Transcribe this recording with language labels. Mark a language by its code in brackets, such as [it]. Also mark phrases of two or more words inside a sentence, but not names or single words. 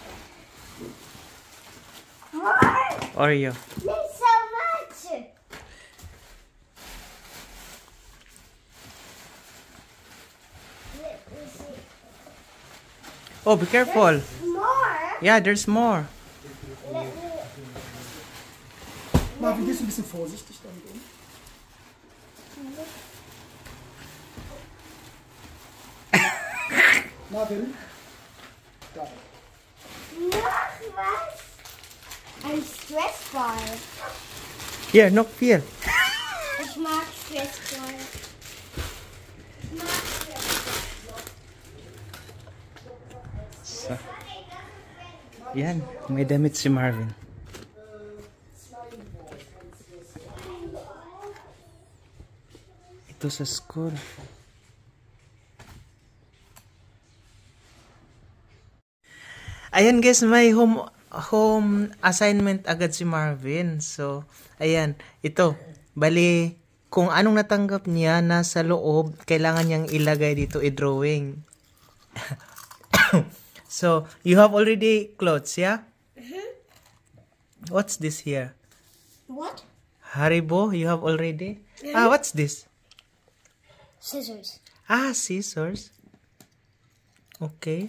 [en] What? Oreo. There's so much. Let me see. Oh, be careful. More. Yeah, there's more. Let me. [de] Marvin, gehst du ein bisschen vorsichtig damit um? Marvin? Da. Noch was? Ein Stressball. Here, noch viel. Ich mag Stressball. Ich mag Stressball. [tl] So, yan, may damit si Marvin. Ito sa school. Ayan guys, may [en] home assignment [tl] agad si Marvin. So, ayan, ito. Bali, kung anong natanggap niya nasa loob, kailangan niyang ilagay dito i-drawing. [en] So, you have already clothes, yeah? What's this here? What? Haribo, you have already? Ah, what's this? Scissors. Ah, scissors. Okay.